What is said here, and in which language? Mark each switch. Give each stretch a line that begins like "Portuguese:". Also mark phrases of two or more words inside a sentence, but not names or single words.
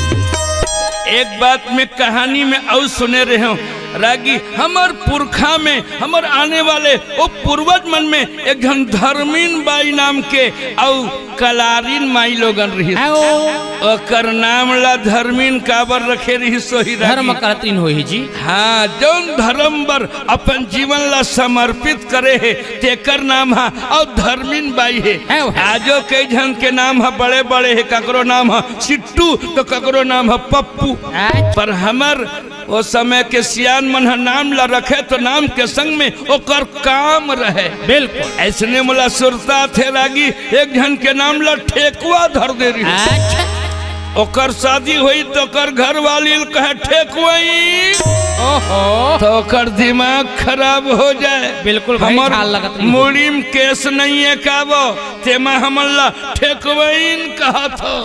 Chhattisgarhi: एक बात में कहानी में और सुने रहे हो रागी, हमर पुरखा में हमर आने वाले वो पूर्वज मन में एक जन धर्मीन बाई नाम के और कलारीन माई लोगन रही, ओकर नाम ला धर्मीन काबर रखे रही सोही धर्म करतीन होई जी। हाँ, जौन धर्म बर अपन जीवन ला समर्पित करे है तेकर नाम है और धर्मीन बाई है। आजो कई जन के नाम है बड़े बड़े है, ककरो नाम है सिट्टू तो ककरो नाम है पप्पू, पर हमर वो समय के सियान मन नाम ला रखे तो नाम के संग में ओकर काम रहे। बिल्कुल ऐसने मोला सुरता थे रागी, एक जन के नाम ला ठेकुआ धर दे रही। अच्छा। ओकर शादी हुई तो ओकर घर वाली कहे ठेकुआई, तो ओकर दिमाग खराब हो जाए। बिल्कुल हमर मुड़ी में केस नहीं है काबो तेमा हमन ला ठेकुआइन कहा था।